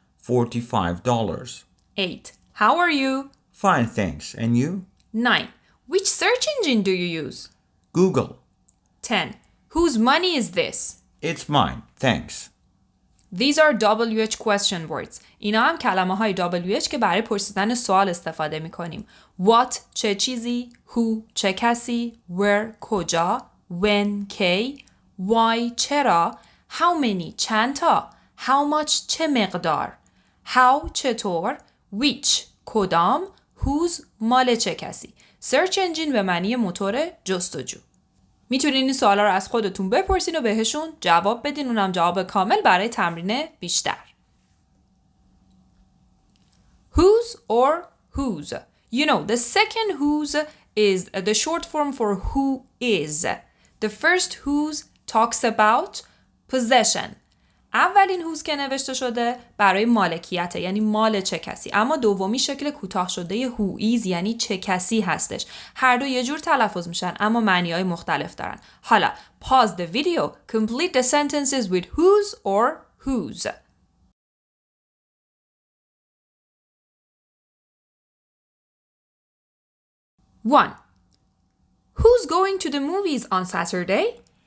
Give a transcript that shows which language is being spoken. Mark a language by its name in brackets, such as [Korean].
[English] $45. 8. How are you? Fine, thanks. And you? 9. Which search engine do you use? Google. 10. Whose money is this? It's mine, thanks. These are WH question words. [Persian] اینا هم کلمه های WH که برای پرسیدن سوال استفاده می کنیم. What چه چیزی؟ Who چه کسی؟ Where کجا؟ When کی؟ Why چرا؟ How many چند تا؟ How much چه مقدار؟ How چطور؟ Which کدام؟ Whose مال چه کسی؟ Search engine به معنی موتور جستجو. میتونین این سوالا رو از خودتون بپرسین و بهشون جواب بدین، اونم جواب کامل برای تمرین بیشتر. [English] Whose or whose. You know, the second whose is the short form for who is. The first whose talks about possession. [Persian] اولین whose که نوشته شده برای مالکیته، یعنی مال چه کسی. اما دومی شکل کوتاه شده who is یعنی چه کسی هستش. هر دو یه جور تلفظ میشن اما معنی‌های مختلف دارن. حالا [English] pause the video, complete the sentences with whose or whose. 1. Who's going to the movies on Saturday?